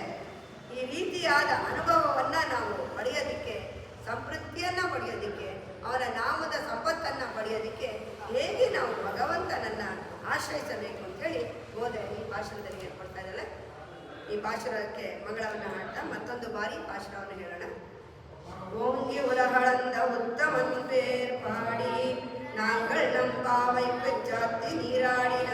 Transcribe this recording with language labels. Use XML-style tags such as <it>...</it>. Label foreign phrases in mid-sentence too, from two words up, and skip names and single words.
<kn>ಈ ರೀತಿಯಾದ ಅನುಭವವನ್ನು ನಾವು ಪಡೆಯೋದಕ್ಕೆ, ಸಮೃದ್ಧಿಯನ್ನು ಪಡೆಯೋದಕ್ಕೆ, ಅವನ ನಾಮದ ಸಂಪತ್ತನ್ನು ಪಡೆಯೋದಕ್ಕೆ ಹೇಗೆ ನಾವು ಭಗವಂತನನ್ನು ಆಶ್ರಯಿಸಬೇಕು ಅಂತೇಳಿ ಗೋದೆ ಈ ಭಾಷಣದಲ್ಲಿ ಹೇಳ್ಕೊಡ್ತಾ ಇದ್ದಾಳೆ. ಈ ಭಾಷಣಕ್ಕೆ ಮಂಗಳವನ್ನು ಹಾಡ್ತಾ ಮತ್ತೊಂದು ಬಾರಿ ಭಾಷಣವನ್ನು ಹೇಳೋಣ.</kn> <ta>ஓங்கி உலகளந்த உத்தமன் பேர் பாடி நாங்கள் நம்பாவை பெற்றாத்தி நீராடி</ta>